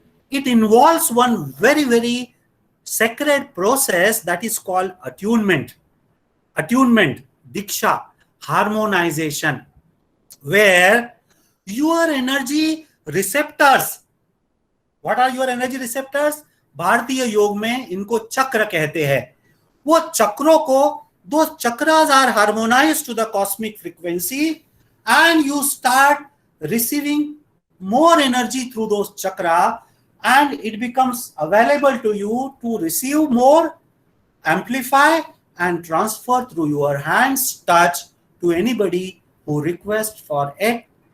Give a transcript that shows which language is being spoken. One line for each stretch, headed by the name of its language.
English: It involves one very, very sacred process that is called attunement. Attunement, diksha, harmonization, where your energy receptors, what are your energy receptors?
Hindi: भारतीय योग में इनको चक्र कहते हैं. वो चक्रों को,
English: those chakras are harmonized to the cosmic frequency, and you start receiving more energy through those chakra, and it becomes available to you to receive more, amplify, and transfer through your hands touch to anybody who requests for it.